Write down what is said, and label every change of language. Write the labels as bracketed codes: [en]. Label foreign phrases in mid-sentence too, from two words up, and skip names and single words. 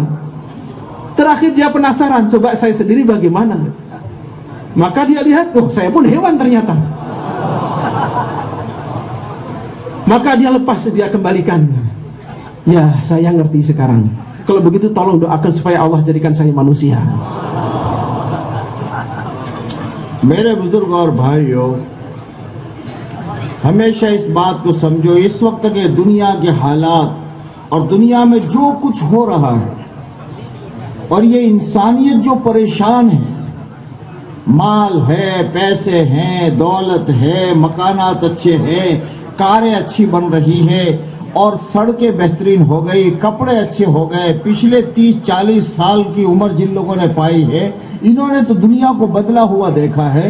[id] Terakhir dia penasaran, coba saya sendiri bagaimana? Maka dia lihat, oh saya pun hewan ternyata. Maka dia lepas, dia kembalikan. Ya, saya ngerti sekarang. Kalau begitu tolong doakan supaya Allah jadikan saya manusia. [hi] मेरे बुजुर्ग और भाइयों, हमेशा इस बात को समझो, इस वक्त के दुनिया के हालात और दुनिया में जो कुछ हो रहा है और ये इंसानियत जो परेशान है, माल है, पैसे हैं, दौलत है, मकानात अच्छे हैं, कारें अच्छी बन रही है और सड़कें बेहतरीन हो गई, कपड़े अच्छे हो गए, पिछले 30-40 साल की उम्र जिन लोगों ने पाई है, इन्होंने तो दुनिया को बदला हुआ देखा है।